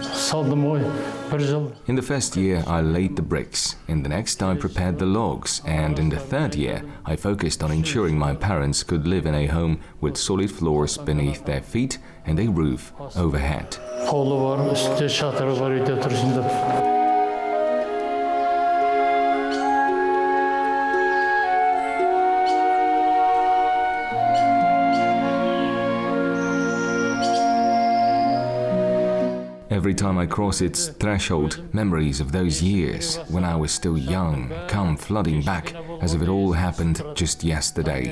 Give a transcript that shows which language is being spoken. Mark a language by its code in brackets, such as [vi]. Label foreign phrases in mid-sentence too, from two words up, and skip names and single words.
[kk] салдым ой, бір жыл. [en] In the first year, I laid the bricks. In the next, I prepared the logs. And in the third year, I focused on ensuring my parents could live in a home with solid floors beneath their feet and a roof overhead. [kk] Қолы бар, үсте шатыры бар үйде тұрсын деп. [en] Every time I cross its threshold, memories of those years when I was still young come flooding back as if it all happened just yesterday.